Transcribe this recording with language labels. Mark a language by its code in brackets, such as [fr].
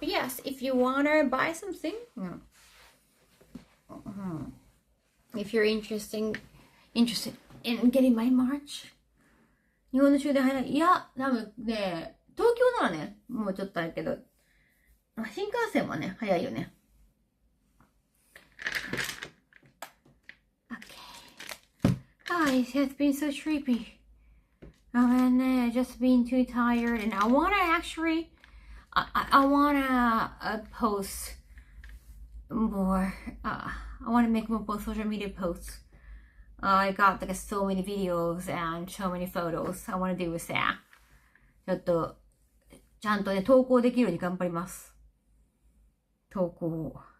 [en] Yes, if you wanna buy something. If you're interested in getting my March. [ja] 日本の終電早い。いや、多分ね、東京ならね、もうちょっとあるけど、新幹線はね、早いよね。 [en] Okay. Guys, it's been so sleepy. And just been too tired. And I wanna actually, I wanna post more. I wanna make more social media posts. I got like so many videos and so many photos I want to do with that. [ja] ちょっとちゃんとね投稿できるように頑張ります。投稿。